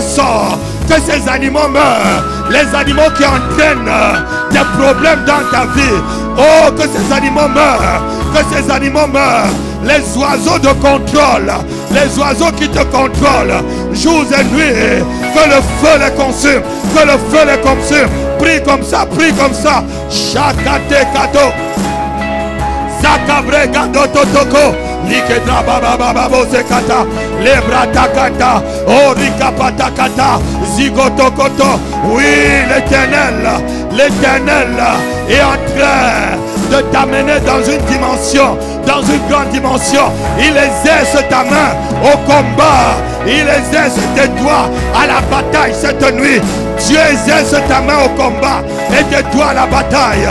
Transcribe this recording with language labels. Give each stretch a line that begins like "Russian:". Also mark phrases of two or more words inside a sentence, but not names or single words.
French: sorts, que ces animaux meurent, les animaux qui entraînent des problèmes dans ta vie, oh, que ces animaux meurent, que ces animaux meurent, les oiseaux de contrôle, les oiseaux qui te contrôlent, jour et nuit, que le feu les consume, que le feu les consume, prie comme ça, prie comme ça, Shakate Kato, Zakabre Gado Totoko, Likedra Baba Baba Bosekata, Lebratakata, Orika Patakata, Zigotokoto, oui, l'Éternel est en train de t'amener dans une dimension, dans une grande dimension. Il exerce ta main au combat, il exerce tes doigts à la bataille cette nuit. Dieu exerce ta main au combat et tes doigts à la bataille.